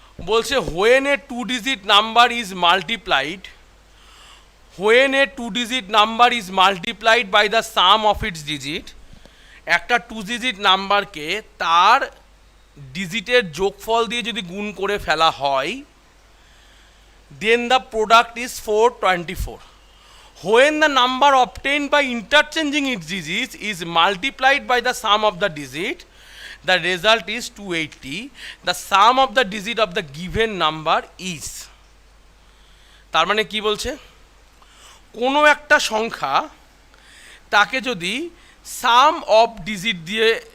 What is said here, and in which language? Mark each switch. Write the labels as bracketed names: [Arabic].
[English] বলছে when a 2 digit number is multiplied, when a 2 digit number is multiplied by the sum of its digit, [Bangla] একটা 2 digit নাম্বারকে তার ডিজিটের যোগফল দিয়ে যদি গুণ করে ফেলা হয়, [English] then the product is 424. When the number obtained by interchanging its digits is multiplied by the sum of the digit, the result is 280. The sum of the digit of the given number is, [Bangla] তার মানে কি বলছে, কোনো একটা সংখ্যা তাকে যদি সাম of digit দিয়ে